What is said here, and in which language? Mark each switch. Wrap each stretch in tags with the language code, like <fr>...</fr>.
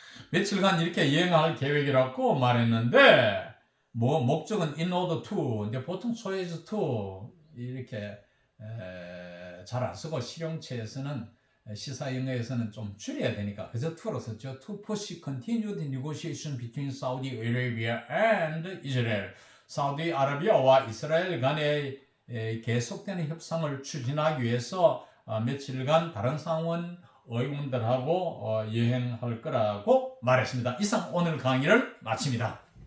<ko>며칠간 이렇게 여행할 계획이라고 말했는데 목적은</ko> <en>in order to,</en> <ko>근데 보통</ko> <en>so as to</en> <ko>이렇게 잘 안 쓰고 실용체에서는 시사 영어에서는 좀 줄여야 되니까 그래서 to로 썼죠.</ko> <en>To push continued negotiation between Saudi Arabia and Israel.</en> <ko>사우디아라비아와 이스라엘 간의 계속되는 협상을 추진하기 위해서 며칠간 다른 상원 의원들하고 여행할 거라고 말했습니다. 이상 오늘 강의를 마칩니다.</ko>